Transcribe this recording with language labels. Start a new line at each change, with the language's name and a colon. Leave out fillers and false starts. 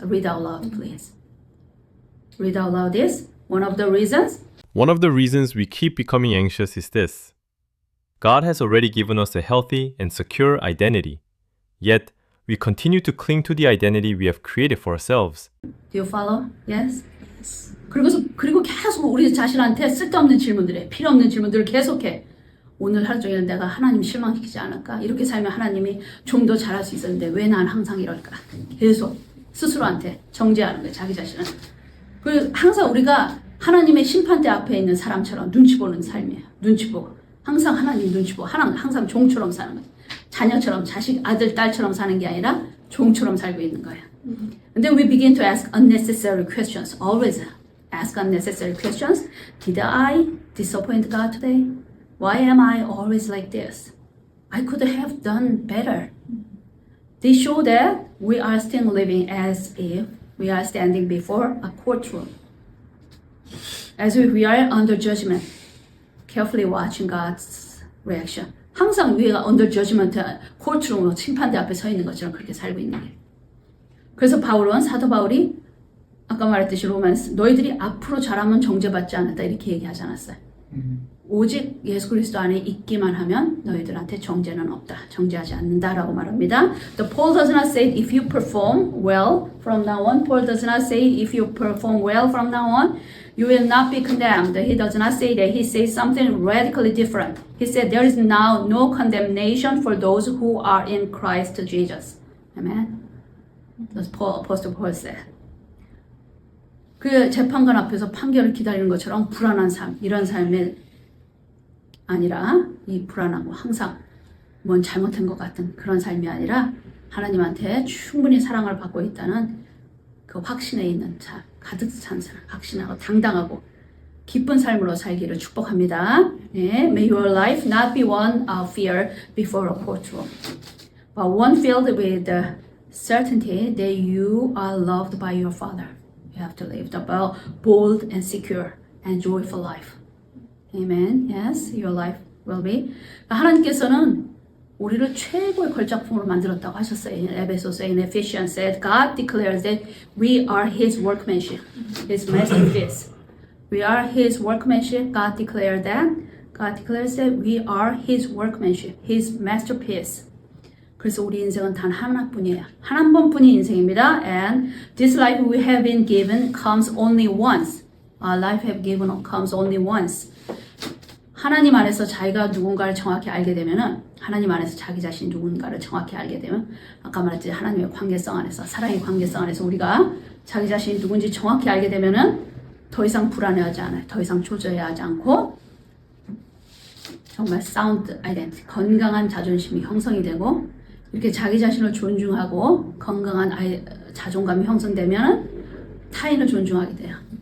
English: Read out loud, please. Read out loud this. One of the reasons we keep becoming anxious is this. God has already given us a healthy and secure identity. Yet, we continue to cling to the identity we have created for ourselves. Do you follow? Yes?
Korean: 그리고 계속 우리 자신한테 쓸데없는 질문들에 필요 없는 질문들을 계속해. 오늘 하루 종일 내가 하나님 실망시키지 않을까? 이렇게 살면 하나님이 좀 더 잘할 수 있었는데 왜 난 항상 이럴까? 계속 스스로한테 정죄하는 거예요. 자기 자신은. 그리고 항상 우리가 하나님의 심판대 앞에 있는 사람처럼 눈치 보는 삶이에요. 눈치 보고. 항상 하나님 눈치 보고 항상 종처럼 사는 거예요. 자녀처럼 자식, 아들, 딸처럼 사는 게 아니라 종처럼 살고 있는 거예요.
English: And then we begin to ask unnecessary questions. Always ask unnecessary questions. Did I disappoint God today? Why am I always like this? I could have done better. They show that we are still living as if we are standing before a courtroom. As if we are under judgment, carefully watching God's reaction.
Korean: 항상 우리가
English: under judgment,
Korean: courtroom, 심판대 앞에 서 있는 것처럼 그렇게 살고 있는 게. 그래서 사도 바울이 아까 말했듯이 로마서 너희들이 앞으로 잘하면 정죄받지 않았다 이렇게 얘기하지 않았어요. 오직 예수 그리스도 안에 있기만 하면 너희들한테 정죄는 없다. 정죄하지 않는다라고 말합니다.
English: The Paul does not say if you perform well from now on. Paul does not say if you perform well from now on, you will not be condemned. He does not say that. He says something radically different. He said there is now no condemnation for those who are in Christ Jesus. Amen. That's Apostle Paul said.
Korean: 그 재판관 앞에서 판결을 기다리는 것처럼 불안한 삶, 이런 삶에 아니라 이 불안하고 항상 뭔 잘못한 것 같은 그런 삶이 아니라 하나님한테 충분히 사랑을 받고 있다는 그 확신에 있는 삶, 가득 찬 삶, 확신하고 당당하고 기쁜 삶으로 살기를 축복합니다. 네,
English: May your life not be one of fear before a courtroom, but one filled with the certainty that you are loved by your Father. You have to live a bold and secure and joyful life. Amen. Yes, your life will be.
Korean: 하나님께서는 우리를 최고의 걸작품으로 만들었다고 하셨어요.
English: In 에베소서, in Ephesians said, God declares that we are His workmanship, His masterpiece. We are His workmanship. God declared that. God declares that we are His workmanship, His masterpiece.
Korean: 그래서 우리 인생은 단 하나뿐이에요. 한 번뿐인 인생입니다.
English: And this life we have been given comes only once. Our life have given comes only once.
Korean: 하나님 안에서 자기가 누군가를 정확히 알게 되면은 하나님 안에서 자기 자신 누군가를 정확히 알게 되면 아까 말했듯이 하나님의 관계성 안에서 사랑의 관계성 안에서 우리가 자기 자신이 누군지 정확히 알게 되면은 더 이상 불안해하지 않아요. 더 이상 초조해하지 않고 정말
English: 사운드 아이덴티티,
Korean: 건강한 자존심이 형성이 되고 이렇게 자기 자신을 존중하고 건강한 자존감이 형성되면 타인을 존중하게 돼요.